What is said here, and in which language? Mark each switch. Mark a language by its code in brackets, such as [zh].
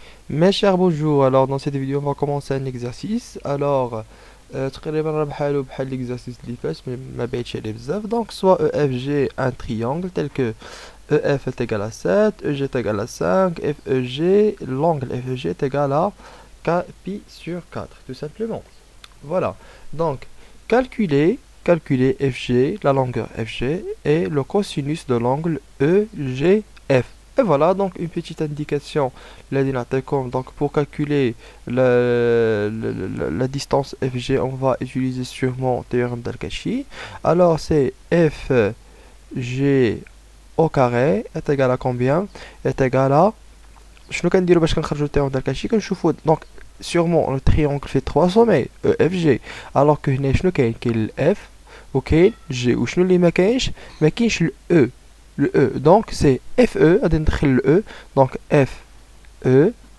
[fr] Mes chers bonjour, alors dans cette vidéo on va commencer un exercice. [ar] Alors تقريبا راه بحالو بحال l'exercice اللي فات ما بعيدش عليه بزاف. [fr] Donc soit EFG un triangle tel que EF est égal à 7, EG est égal à 5, FEG, l'angle FEG est égal à pi sur 4 tout simplement. Voilà. Donc calculer FG, la longueur FG et le cosinus de l'angle EGF. Et voilà donc une petite indication donc pour calculer la distance FG, on va utiliser sûrement théorème d'Al-Kashi. Alors c'est FG au carré est égal à combien? Est égal à [ar] شنو كنديرو باش كنخرجو التيرم ديال كلشي كنشوفو دونك [fr] sûrement le triangle fait 3 sommets EFG. alors que [ar] هنا شنو كاين الاف وكاين جي وشنو اللي ما كاينش الاو [fr] donc c'est FE [ar] غادي ندخل الاو donc FE